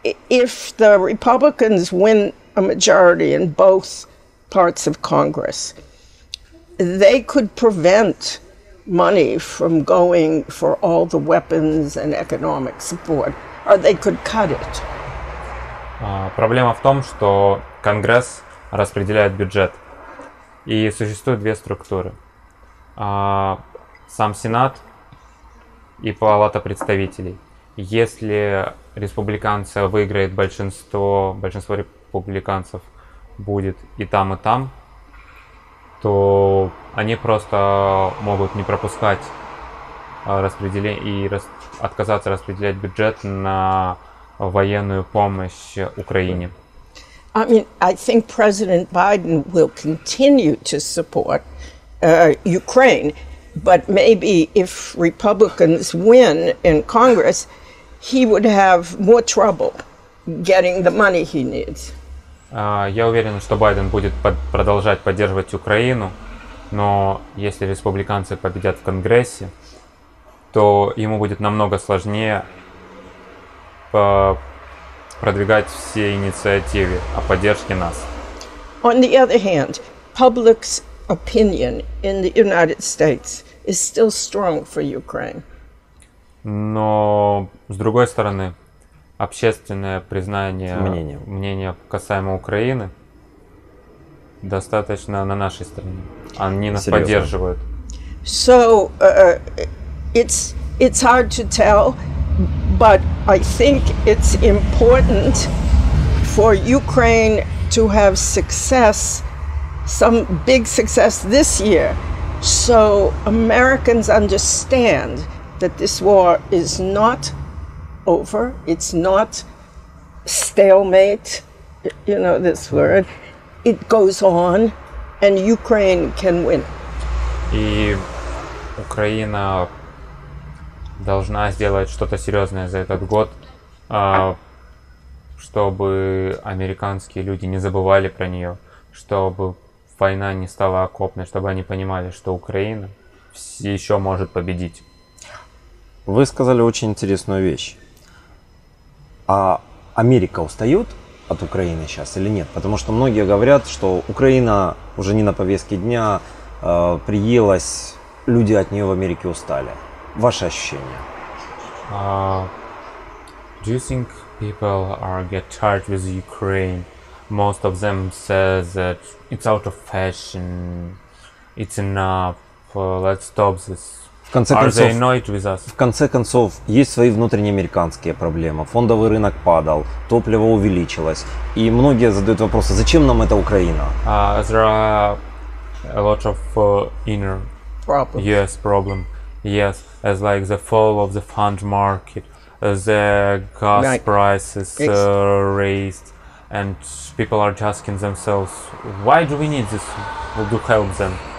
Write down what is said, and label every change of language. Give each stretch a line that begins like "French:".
English: If the Republicans win a majority in both parts of Congress, they could prevent money from going for all the weapons and economic support, or they could cut it.
Russian: Проблема в том, что Конгресс распределяет бюджет, и существует две структуры. Сам Сенат и Палата представителей. Если республиканцы выиграет большинство республиканцев будет и там, то они просто могут не пропускать распределение и отказаться распределять бюджет на военную помощь Украине.
English: I mean, I think President Biden will continue to support Ukraine, but maybe if Republicans win in Congress, he would have more trouble getting the money he needs.
Russian: Я уверен, что Байден будет продолжать поддерживать Украину, но если республиканцы победят в Конгрессе, то ему будет намного сложнее продвигать все инициативы о поддержке нас.
English: On the other hand, public's opinion in the United States is still strong for Ukraine.
Russian: Но с другой стороны, общественное признание мнения касаемо Украины достаточно на нашей стороне. Они нас поддерживают.
English: So it's hard to tell, but I think it's important for Ukraine to have success, some big success this year, so Americans understand that this war is not over, it's not stalemate, you know this word, it goes on, and Ukraine can win.
Russian: И Украина должна сделать что-то серьезное за этот год, чтобы американские люди не забывали про нее, чтобы война не стала окопной, чтобы они понимали, что Украина еще может победить. Вы сказали очень интересную вещь. А Америка устает от Украины сейчас или нет? Потому что многие говорят, что Украина уже не на повестке дня, приелась, люди от нее в Америке устали. Ваши ощущения?
English: Do you think people get tired with Ukraine? Most of them says that it's out of fashion, it's enough, let's stop this. Are they annoyed with us?
Russian: В конце концов, есть свои внутренние американские проблемы. Фондовый рынок падал, топливо увеличилось. И многие задают вопрос, зачем нам эта Украина?
English: There are a lot of inner problem. Yes, as like the fall of the fund market, the gas prices raised, and people are asking themselves, why do we need this to help them?